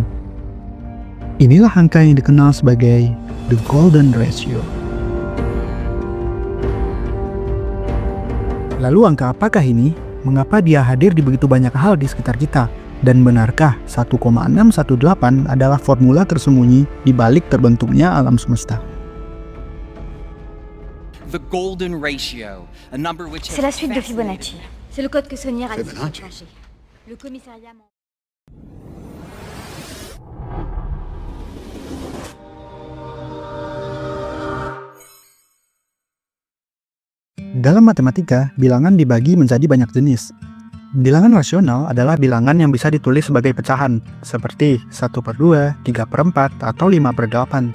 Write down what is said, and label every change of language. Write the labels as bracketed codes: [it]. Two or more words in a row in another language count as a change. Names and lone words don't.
[id] Inilah angka yang dikenal sebagai [en] the golden ratio. [id] Lalu angka apakah ini? Mengapa dia hadir di begitu banyak hal di sekitar kita? Dan benarkah 1,618 adalah formula tersembunyi di balik terbentuknya alam semesta? [en] The golden ratio, a number which [fr] C'est la suite de Fibonacci. C'est le code que Saunière a décidé de cacher. Le commissariat... [id] Dalam matematika, bilangan dibagi menjadi banyak jenis. Bilangan rasional adalah bilangan yang bisa ditulis sebagai pecahan, seperti 1/2, 3/4, atau 5/8.